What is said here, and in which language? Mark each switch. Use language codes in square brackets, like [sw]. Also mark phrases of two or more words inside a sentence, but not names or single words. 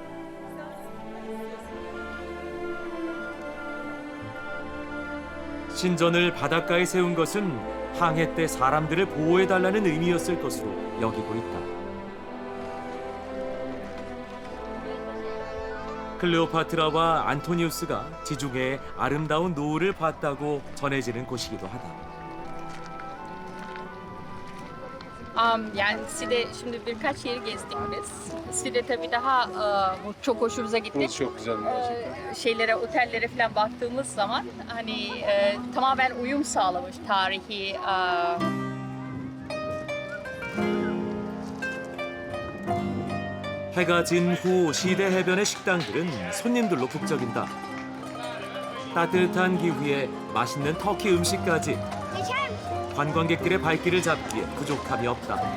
[ko] 신전을 바닷가에 세운 것은 항해 때 사람들을 보호해달라는 의미였을 것으로 여기고 있다. 클레오파트라와 안토니우스가 지중해의 아름다운 노을을 봤다고 전해지는 곳이기도 하다. [tr] Yani Side şimdi birkaç yeri gezdik biz. Side tabii daha çok hoşumuza gitti. Burası çok güzel. Şeylere, otellere falan baktığımız zaman hani tamamen uyum sağlamış tarihi. [ko] 해가 진 후 시대 해변의 식당들은 손님들로 북적인다. 따뜻한 기후에 맛있는 터키 음식까지 관광객들의 발길을 잡기에 부족함이 없다.